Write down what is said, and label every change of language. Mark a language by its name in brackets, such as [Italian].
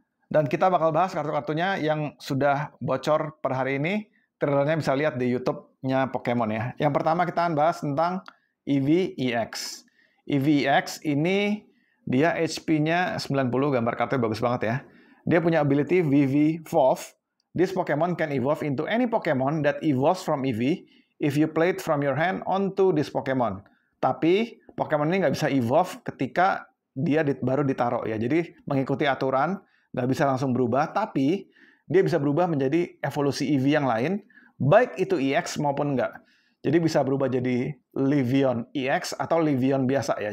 [Indonesian] Dan kita bakal bahas kartu-kartunya yang sudah bocor per hari ini. Trailernya bisa lihat di YouTube-nya Pokemon ya. Yang pertama kita akan bahas tentang EV-EX. EV-EX ini dia HP-nya 90, gambar kartunya bagus banget ya. Dia punya ability VV-Evolve. [English] This Pokemon can evolve into any Pokemon that evolves from EV if you play it from your hand onto this Pokemon. [Indonesian] Tapi Pokemon ini nggak bisa evolve ketika dia baru ditaruh ya. Jadi mengikuti aturan, nggak bisa langsung berubah. Tapi dia bisa berubah menjadi evolusi EV yang lain, baik itu EX maupun nggak. Jadi bisa berubah jadi Levion EX atau Levion biasa ya.